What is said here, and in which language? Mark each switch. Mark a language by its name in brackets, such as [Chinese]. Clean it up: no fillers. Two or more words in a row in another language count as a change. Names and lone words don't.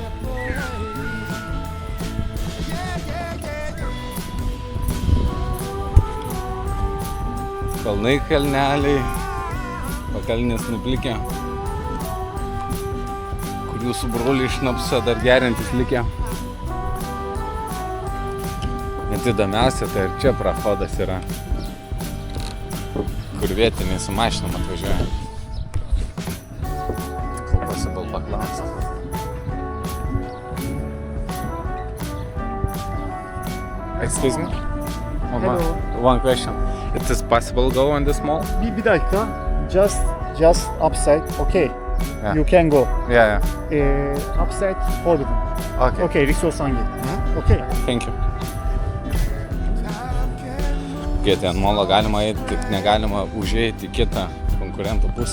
[Lithuanian] Kalnai, kalneliai, pakalnės nuplikę, kur jūsų broliai šnapsą dar geriantis likę. Net įdomiausia, tai ir čia prahodas yra, kur vietiniai su mašinom atvažiuoja. Possible paklausti. [English] Excuse me? Hello. One question. It is possible to go on this mall? [Turkish] Bir dakika. [English] Just upside. Okay. Yeah. You can go. Yeah. Upside forbidden. Okay. Okay, [Turkish] Riksosan git. [English] Okay. Thank you. [Lithuanian] Kiek ant molo galima eiti, tik negalima užeiti į kitą konkurentų pusę.